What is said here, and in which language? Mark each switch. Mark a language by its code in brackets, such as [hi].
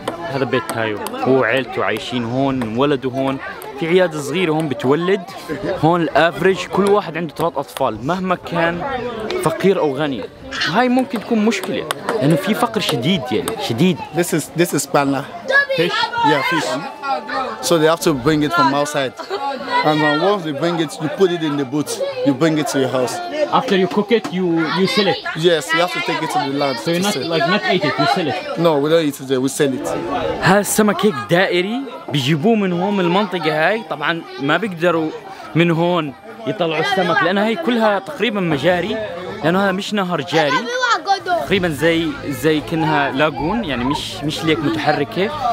[ar] هذا بيت تايو، هو وعيلته عايشين هون، انولدوا هون. في عيادة صغيرة هون بتولد. هون الافريج كل واحد عنده 3 أطفال مهما كان فقير أو غني. وهاي ممكن تكون مشكلة لأنه في فقر شديد يعني شديد. [en] This is panna. Fish? Yeah, fish. So they have to bring it from outside. And once they bring it, you put it in the boat. You bring it to your house. After you cook it, you sell it. Yes, you have to take it to the land. So you not eat it, you sell it. No, we don't eat it. We sell it. [ar] هذا السمك هيك دائري بيجيبوه من هون من المنطقة هاي. طبعا ما بيقدروا من هون يطلعوا السمك لأنها هي كلها تقريبا مجاري، لأنه هذا مش نهر جاري، تقريبا زي كأنها لاجون يعني مش ليك متحركة.